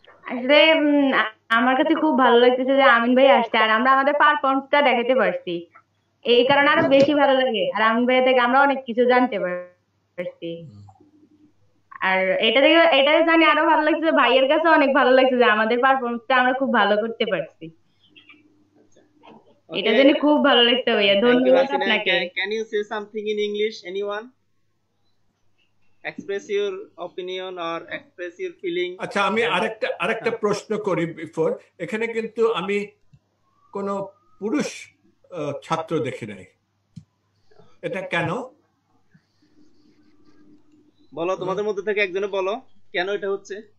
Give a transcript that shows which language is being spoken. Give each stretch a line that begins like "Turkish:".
Bangla: আসলে আমার কাছে খুব ভালো লাগতেছে যে আমিন ভাই আসছে, আর আমরা আমাদের পারফরমেন্সটা দেখাতে পারছি, এই কারণে আরো বেশি ভালো লাগে। আর আমিন ভাই থেকে আমরা অনেক কিছু জানতে পারছি, আর এটা জানি আরো ভালো লাগছে, ভাইয়ের কাছে অনেক ভালো লাগছে যে আমাদের পারফরমেন্সটা আমরা খুব ভালো করতে পারছি। এটা জেনে খুব ভালো লাগছে ভাইয়া, ধন্যবাদ আপনাকে।
English: Can you say something in English, anyone? Express your opinion or express your feeling.
Bangla: আচ্ছা, আমি আরেকটা প্রশ্ন করি বিফোর। এখানে কিন্তু আমি কোনো পুরুষ ছাত্র দেখি নাই, এটা কেন? বলো, তোমাদের মধ্যে থেকে একজনে বলো কেন এটা হচ্ছে।